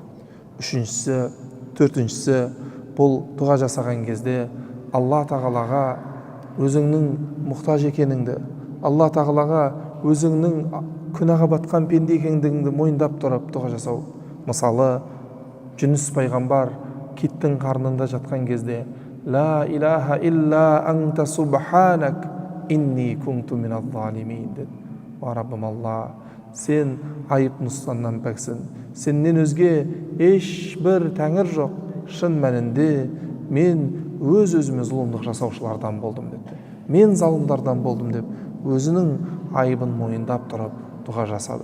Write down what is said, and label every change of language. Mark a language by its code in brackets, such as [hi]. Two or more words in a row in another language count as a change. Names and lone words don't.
[kk] Үшіншісі, төртіншісі, бұл дұға жасаған кезде Алла тағалаға өзіңнің мұқтаж екеніңді, Алла тағалаға өзіңнің күнәға батқан пенде екендігіңді мойындап тұрып дұға жасау. Мысалы, Жүніс пайғамбар киттің қарнында жатқан кезде [ar] «لا إله إلا أنت سبحانك إني كنت من الظالمين» деді. [kk] О Раббым Алла, сен айып нұқсаннан пәксің, сеннен өзге ешбір тәңір жоқ, шын мәнінде мен өз-өзіме зұлымдық жасаушылардан болдым деді. Мен залымдардан болдым деп өзінің айыбын мойындап тұрып дұға жасады.